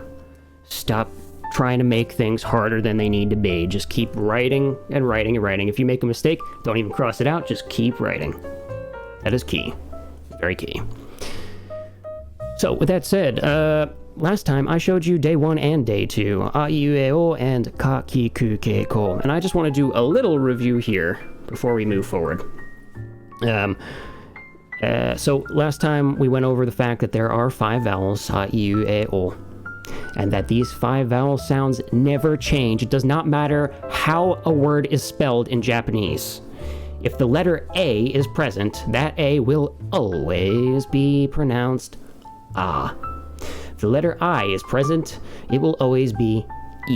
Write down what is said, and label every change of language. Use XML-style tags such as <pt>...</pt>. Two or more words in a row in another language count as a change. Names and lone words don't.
<en>Stop trying to make things harder than they need to be. Just keep writing and writing and writing. If you make a mistake, don't even cross it out, just keep writing. That is key. Very key. So, with that said, last time I showed you day 1 and day 2,</en> <ja>a, iu, e, o, and ka, ki, ku, ke, ko.</ja> <en>And I just want to do a little review here before we move forward. So last time we went over the fact that there are 5 vowels,</en> <ja>a, iu, e, o,</ja> <en>and that these 5 vowel sounds never change. It does not matter how a word is spelled in Japanese. If the letter A is present, that A will always be pronounced A. If the letter I is present, it will always be I.</en>